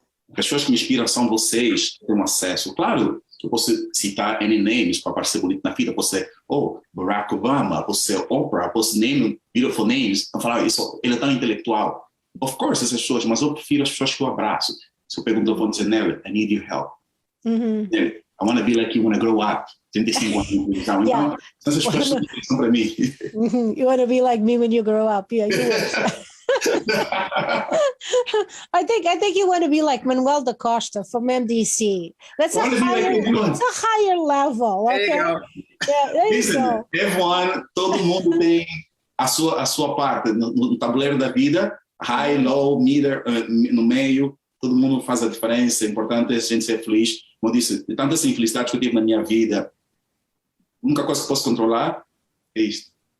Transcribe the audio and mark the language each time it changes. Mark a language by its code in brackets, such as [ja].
[pt] As pessoas que me inspiram são vocês, que têm acesso. Claro, eu posso citar [en] any names [pt] para parecer bonito na vida. Posso ser, Barack Obama, posso ser Oprah, posso [en] name beautiful names. [pt] Eu falo, ele é tão intelectual. [en] Of course, [pt] essas pessoas, mas eu prefiro as pessoas que eu abraço. Se eu pergunto, eu vou dizer, Nelly, [en] I need your help. I want to be like you when I grow up. [pt] 35 anos. Então, essas pessoas são para mim. [en] You want to be like me when you grow up. Yeah, you I think you want to be like Manuel da Costa from MDC. That's a higher level. Okay? There you go. Everyone, [pt] todo mundo tem a sua parte no tabuleiro da vida, [en] high, low, middle, [pt] no meio, todo mundo faz a diferença. É importante a gente ser feliz. Como eu disse, de tantas infelicidades que eu tive na minha vida, a única coisa que posso controlar é isto.